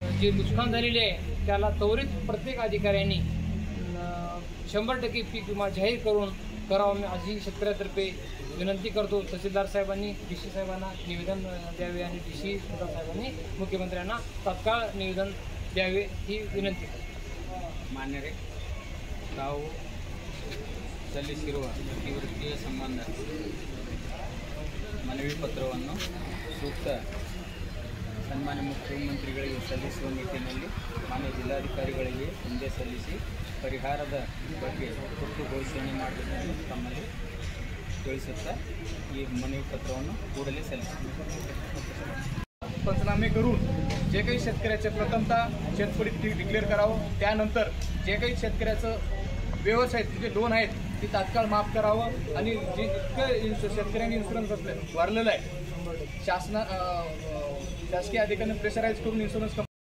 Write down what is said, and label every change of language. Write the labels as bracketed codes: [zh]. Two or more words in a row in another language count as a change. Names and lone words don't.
[mr] जे नुकसान झालेले आहे त्याला त्वरित प्रत्येक अधिकाऱ्यांनी 100% पीक विमा जाहीर करावा अशी शेतकऱ्यातर्फे विनंती करतो। तहसीलदार साहेबांनी DC साहेबांना निवेदन द्यावे आणि DC साहेबांनी मुख्यमंत्र्यांना तात्काळ निवेदन द्यावे ही विनंती करतो। [kn] ಮಾನ್ಯ ರೇ, ತಾವು ಸಲ್ಲಿಸಿರುವ ಅತಿವೃಷ್ಟಿಯ ಸಂಬಂಧ ಮನವಿ ಪತ್ರವನ್ನು ಸೂಕ್ತ ಸನ್ಮಾನ್ಯ ಮುಖ್ಯಮಂತ್ರಿಗಳಿಗೆ ಸಲ್ಲಿಸುವ ನಿಟ್ಟಿನಲ್ಲಿ ಮಾನ್ಯ ಜಿಲ್ಲಾಧಿಕಾರಿಗಳಿಗೆ ಹಿಂದೆ ಸಲ್ಲಿಸಿ ಪರಿಹಾರದ ಬಗ್ಗೆ ತುರ್ತು ಘೋಷಣೆ ಮಾಡಬೇಕೆಂದು ತಮ್ಮಲ್ಲಿ ತಿಳಿಸುತ್ತಾ ಈ ಮನವಿ ಪತ್ರವನ್ನು ಕೂಡಲೇ ಸಲ್ಲಿಸುತ್ತೇವೆ। [mr] पंचनामे करून जे काही शेतकऱ्याचे प्रथमतः शेतपडीत डिक्लेअर करावं, त्यानंतर जे काही शेतकऱ्याचं व्यवसाय जे लोन आहेत ते तात्काळ माफ करावं आणि जे इतकं शेतकऱ्यांनी इन्शुरन्स भरलेलं आहे शासकीय अधिकाऱ्यांनी प्रेशराईज करून इन्शुरन्स